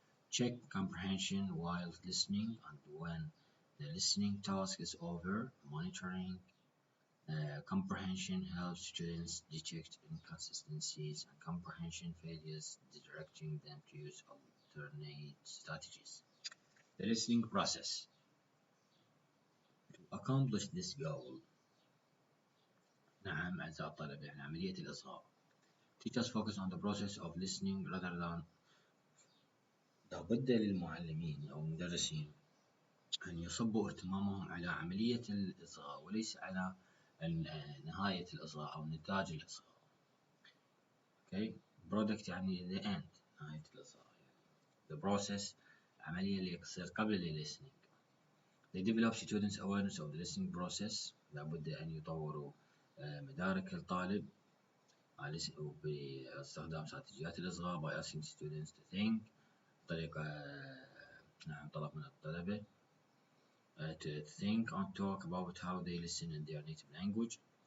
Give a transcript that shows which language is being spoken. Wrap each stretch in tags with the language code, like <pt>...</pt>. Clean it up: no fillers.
<en>Check comprehension while listening, and when the listening task is over, monitoring comprehension helps students detect inconsistencies and comprehension failures, directing them to use alternate strategies. The listening process. To accomplish this goal,</en> <ar>نعم أعزائي الطلبة يعني عملية الإصغاء.</ar> <en>Teachers focus on the process of listening rather than</en> <ar>لابد للمعلمين أو المدرسين أن يصبوا اهتمامهم على عملية الإصغاء وليس على نهاية الإصغاء أو نتاج الإصغاء.</ar> <en>Okay, product</en> <ar>يعني</ar> <en>the end</en> <ar>نهاية الإصغاء يعني</ar> <en>the process</en> <ar>العملية اللي تصير قبل ال listening.</ar> <en>They develop students awareness of the listening process.</en> <ar>لابد أن يطوروا مدارك الطالب باستخدام استراتيجيات الإصغاء</ar> <en>by asking students to think</en> <ar>طريقة نعم طلب من الطلبة</ar> <en>to think and talk about how they listen in their native language.</en>